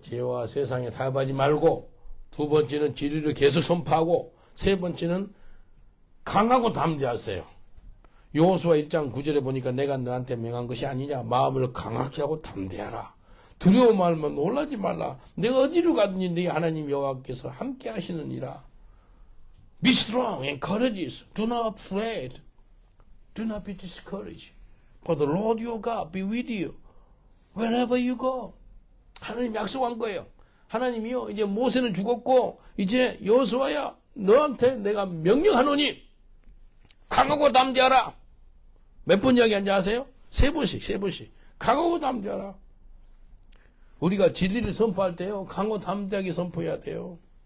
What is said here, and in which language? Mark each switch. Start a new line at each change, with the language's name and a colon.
Korean: 죄와 세상에 타협하지 말고, 두 번째는 진리를 계속 선포하고, 세 번째는 강하고 담대하세요. 여호수아 1장 9절에 보니까 내가 너한테 명한 것이 아니냐, 마음을 강하게 하고 담대하라. 두려워 말면 놀라지 말라. 내가 어디로 가든지 네 하나님 여호와께서 함께 하시느니라.
English: Be strong and courageous. Do not afraid. Do not be discouraged. For the Lord your God be with you wherever you go.
Korean: 하나님 약속한 거예요. 하나님이요, 이제 모세는 죽었고 이제 여호수아야, 너한테 내가 명령하노니 강하고 담대하라. 몇 번 이야기한지 아세요? 세 번씩. 강하고 담대하라. 우리가 진리를 선포할 때요, 강하고 담대하게 선포해야 돼요.